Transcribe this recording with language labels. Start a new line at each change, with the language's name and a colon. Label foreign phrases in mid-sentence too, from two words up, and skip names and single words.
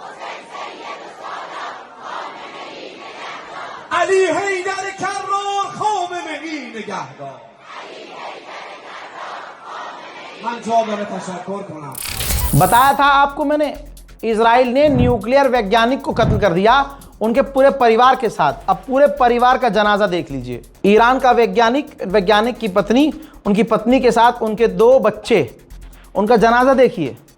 Persian: علی حیدر کرار خامنه ای نگهدار من جا داره تشکر کنم।
Hindi: बताया था आपको मैंने, इजराइल ने न्यूक्लियर वैज्ञानिक को कत्ल कर दिया उनके पूरे परिवार के साथ। अब पूरे परिवार का जनाजा देख लीजिए। ईरान का वैज्ञानिक की पत्नी, उनकी पत्नी के साथ उनके 2 बच्चे, उनका जनाजा देखिए।